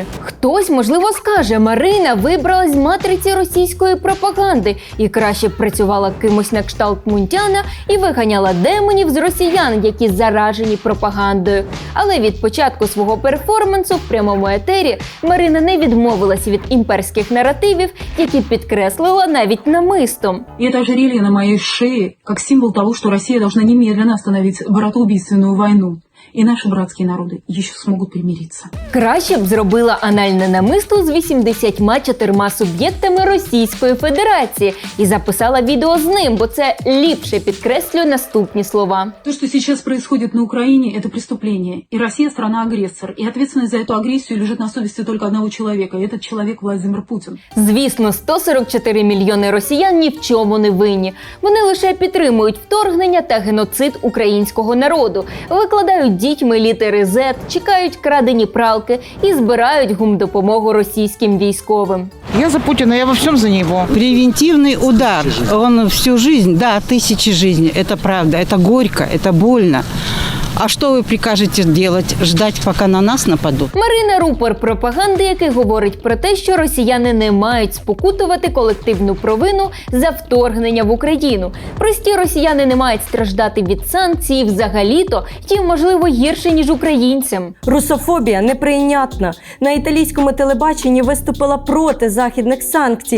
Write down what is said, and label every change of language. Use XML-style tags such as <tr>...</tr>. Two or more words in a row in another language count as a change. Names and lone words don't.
<uk>Хтось, можливо, скаже, Марина вибралась з матриці російської пропаганди і краще б працювала кимось на кшталт Мунтяна і виганяла демонів з росіян, які заражені пропагандою. Але від початку свого перформансу в прямому етері Марина не відмовилася від імперських наративів, які підкреслила навіть намистом.</uk> <ru>И это ожерелье на моей шее, как символ того, что Россия должна немедленно остановить братоубийственную войну.</ru> <uk>І наші братські народи ще зможуть примиритися. Краще б зробила анальне намисто з 84 суб'єктами Російської Федерації і записала відео з ним, бо це ліпше підкреслює наступні слова.</uk> <ru>То, что сейчас происходит на Украине, это преступление. И Россия страна-агрессор. И ответственность за эту агрессию лежит на совести только одного человека. И этот человек Владимир Путин.</ru> <uk>Звісно, 144 мільйони росіян ні в чому не винні. Вони лише підтримують вторгнення та геноцид українського народу, викладають дітьми літери Z, чекають крадені пралки і збирають гумдопомогу російським військовим.</uk> <ru>Я за Путина, я во всем за него. Превентивный удар. Он всю жизнь, да, тысячи жизней. Это правда, это горько, это больно.</ru> <uk>А що ви прикажете делать?</uk> <ru>Ждать,</ru> <uk>поки на нас нападуть? Марина – рупор пропаганди, який говорить про те, що росіяни не мають спокутувати колективну провину за вторгнення в Україну. Прості росіяни не мають страждати від санкцій, взагалі-то їм, можливо, гірше, ніж українцям. Русофобія неприйнятна. На італійському телебаченні виступила проти західних санкцій.</uk>